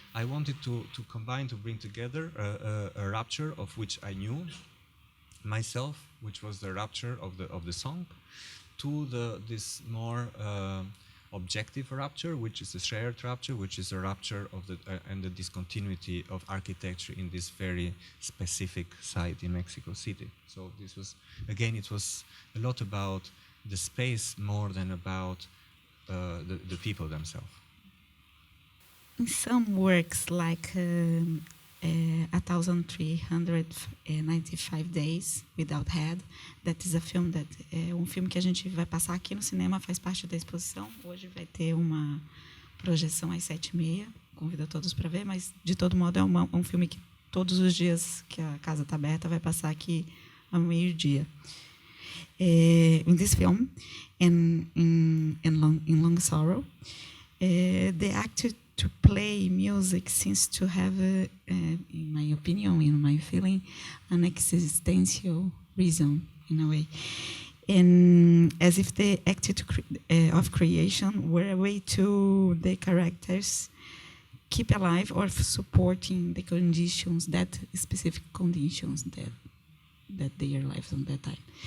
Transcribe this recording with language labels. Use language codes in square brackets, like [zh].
[en] I wanted to combine, to bring together a rupture of which I knew myself, which was the rupture of the song, to this more objective rupture, which is the shared rupture, which is a rupture of and the discontinuity of architecture in this very specific site in Mexico City. So this was, again, it was a lot about the space more than about the people themselves. In some works, like 1,395 Days Without Head, that is a film that [pt] é um filme que a gente vai passar aqui no cinema, faz parte da exposição. Hoje vai ter uma projeção às 7h30 convido a todos para ver, mas de todo modo é um filme que todos os dias que a casa está aberta vai passar aqui ao meio-dia. [en] In this film, in Long Sorrow, the actor to play music seems to have, in my opinion, in my feeling, an existential reason in a way, and as if the act of creation were a way to the characters keep alive or supporting the conditions, that specific conditions that their lives on that time.